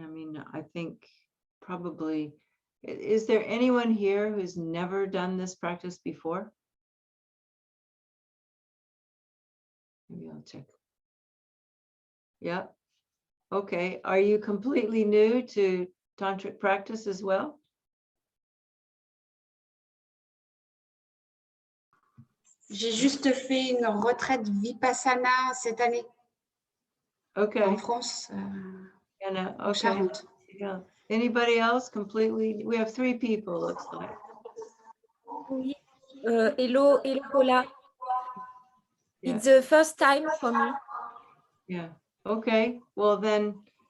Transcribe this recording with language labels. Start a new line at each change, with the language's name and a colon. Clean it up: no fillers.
English: I mean, I think probably, is there anyone here who's never done this practice before? Maybe I'll check. Yeah. Okay. Are you completely new to tantric practice as well?
French: J'ai juste fait une retraite Vipassana cette année.
English: Okay.
French: En France, en Charente.
English: Yeah. Anybody else completely? We have 3 people, looks like.
French: Oui.
English: Hello, hello Paula. Yeah. It's the first time for me. Yeah. Okay. Well, then